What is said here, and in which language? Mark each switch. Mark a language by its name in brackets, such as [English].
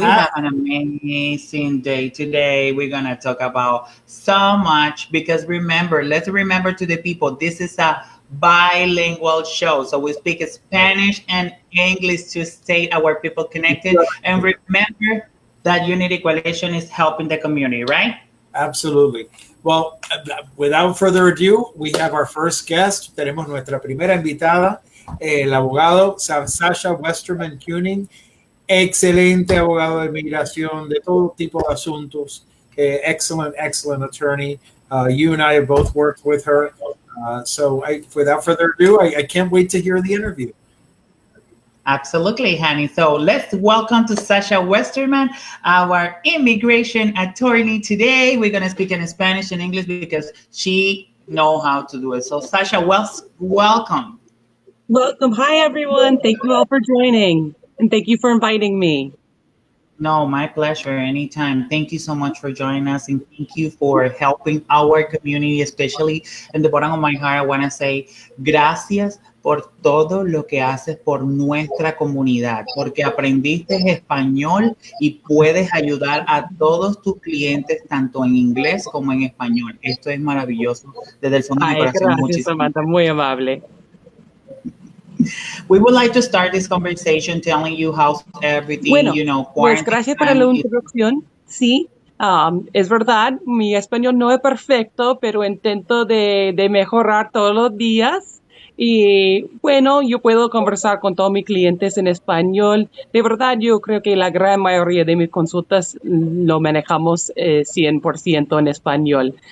[English] We have an amazing day today. We're going to talk about so much because let's remember to the people, this is a bilingual show. So we speak Spanish and English to stay our people connected. And remember that Unity Coalition is helping the community, right? Absolutely. Well, without further ado, we have our first guest. [Spanish] Tenemos nuestra primera invitada, el abogado Sasha Westerman Kuning, excelente abogado de inmigración, de todo tipo de asuntos. [English] Excellent attorney. You and I have both worked with her. Without further ado, I can't wait to hear the interview. Absolutely, honey. So let's welcome to Sasha Westerman, our immigration attorney today. We're going to speak in Spanish and English because she knows how to do it. So Sasha, welcome. Welcome. Hi, everyone. Thank you all for joining. And thank you for inviting me. No, my pleasure. Anytime. Thank you so much for joining us. And thank you for helping our community, especially in the bottom of my heart. I want to say [Spanish] gracias por todo lo que haces por nuestra comunidad, porque aprendiste español y puedes ayudar a todos tus clientes, tanto en inglés como en español. Esto es maravilloso. Desde el fondo de mi corazón. Gracias, Samantha. Muy amable. [English] We would like to start this conversation telling you how everything, [Spanish] pues gracias por la introducción. Sí, es verdad, mi español no es perfecto, pero intento de mejorar todos los días. Y bueno, yo puedo conversar con todos mis clientes en español. De verdad, yo creo que la gran mayoría de mis consultas lo manejamos 100% en español.